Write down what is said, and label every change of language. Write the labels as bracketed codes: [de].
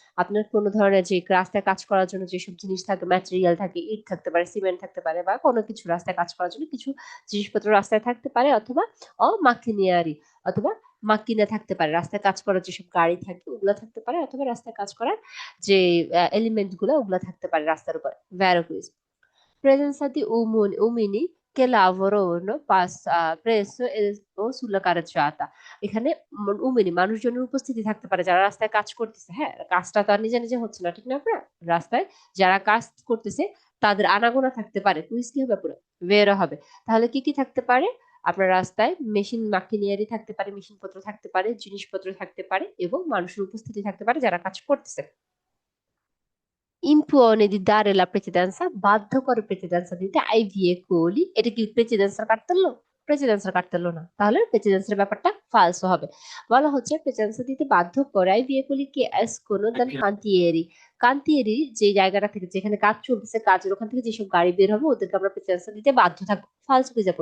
[bn] আপনার কোনো ধরনের যে রাস্তায় কাজ করার জন্য যেসব জিনিস থাকে, ম্যাটেরিয়াল থাকে, ইট থাকতে পারে, সিমেন্ট থাকতে পারে, বা কোনো কিছু রাস্তায় কাজ করার জন্য কিছু জিনিসপত্র রাস্তায় থাকতে পারে, অথবা মাকিনিয়ারি, অথবা মাকিনা থাকতে পারে। রাস্তায় কাজ করার যেসব গাড়ি থাকে ওগুলা থাকতে পারে, অথবা রাস্তায় কাজ করার যে এলিমেন্ট গুলো ওগুলা থাকতে পারে রাস্তার উপর। [it] ভ্যারোকুইজ presenza di uomini che lavorano presso o sulla carreggiata। [bn] এখানে উমিনি মানুষজনের উপস্থিতি থাকতে পারে যারা রাস্তায় কাজ করতেছে। হ্যাঁ, কাজটা তো আর নিজে নিজে হচ্ছে না, ঠিক না আপনার? রাস্তায় যারা কাজ করতেছে তাদের আনাগোনা থাকতে পারে। কুইজ কি হবে? পুরো বেরো হবে। তাহলে কি কি থাকতে পারে? আপনার রাস্তায় মেশিন মাকিনারি থাকতে পারে, মেশিনপত্র থাকতে পারে, জিনিসপত্র থাকতে পারে, এবং মানুষের উপস্থিতি থাকতে পারে যারা কাজ করতেছে। [it] impone di dare la precedenza, [bn] বাধ্য করে প্রেসিডেন্সা দিতে আই viecoli। এটা কি প্রেসিডেন্সার কাটতেলো? প্রেসিডেন্সার কাটতেলো না, তাহলে প্রেসিডেন্সের ব্যাপারটা ফালসো হবে। বলা হচ্ছে প্রেসিডেন্সা দিতে বাধ্য করে I viecoli K [it] escono dal cantieri। [bn] কান্তিয়েরি যে জায়গাটা থেকে যেখানে কাজ চলতেছে, কাজের ওখান থেকে যেসব গাড়ি বের হবে ওদেরকে আমরা প্রেসিডেন্সা দিতে বাধ্য থাকবো। ফালসো কি যাবো?